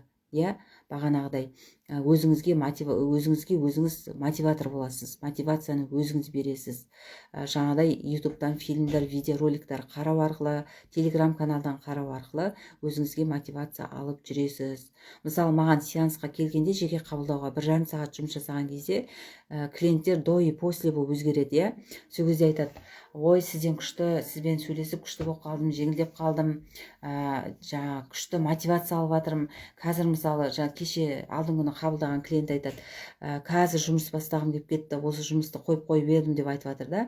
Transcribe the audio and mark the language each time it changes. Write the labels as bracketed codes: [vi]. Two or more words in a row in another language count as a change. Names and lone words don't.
[kk] Иә, бағанағыдай өзіңізге өзіңіз мотиватор боласыз, мотивацияны өзіңіз бересіз. Жаңадай ютубтан фильмдер, видеороликтер қарау арқылы, телеграм каналдан қарау арқылы өзіңізге мотивация алып жүресіз. Мысалы, маған сеансқа келгенде, жеке қабылдауға 1,5 сағат жұмыс жасаған кезде клиенттер [ru] до и после [kk] болып өзгереді, иә. Сол кезде айтады: ой, сізден күшті, сізбен сөйлесіп күшті болып қалдым, жеңілдеп қалдым, жаңа күшті мотивация алып жатырмын. Қазір мысалы, кеше алдыңғы күні қабылдаған клиент айтады: қазір жұмыс бастағым келіп кетті, осы жұмысты қойып едім деп айтып жатыр да.